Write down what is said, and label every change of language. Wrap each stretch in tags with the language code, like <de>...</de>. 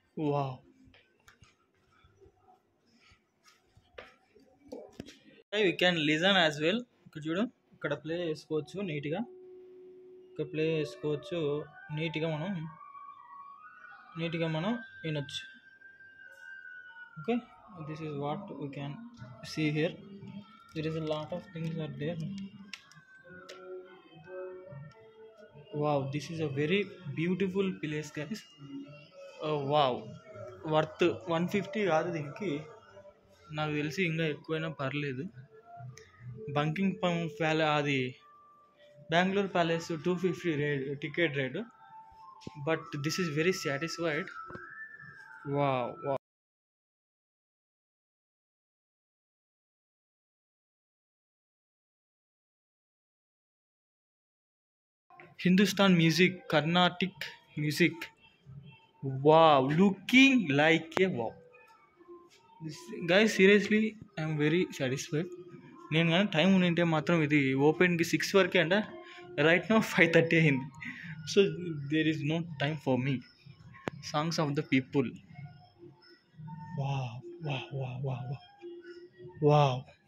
<en>Wow, you can listen as well.</en> <te>ఇక్కడ చూడు, ఇక్కడ ప్లే చేసుకోవచ్చు నీట్గా. ఇక్కడ ప్లే చేసుకోవచ్చు నీట్గా, మనం వినొచ్చు.</te> <en>Okay, this is what we can see here. There is a lot of things are there. Wow, this is a very beautiful place, guys.</en> <te>Wow, worth 150 కాదు దీనికి. నాకు తెలిసి ఇంకా ఎక్కువైనా పర్లేదు. బంకింగ్ అది Bengaluru palace 250 ticket rate.</te> <en>But this is very satisfied. Wow. Hindustan music, Carnatic music. Wow, looking like a wow. Guys, seriously, I'm very satisfied.</en> <te>నేను కానీ టైం ఉండింటే మాత్రం ఇది ఓపెన్కి 6 వరకే అంట.</te> <en>Right now 5:30 అయింది. So there is no time for me. Songs of the people. Wow wow wow wow wow.</en>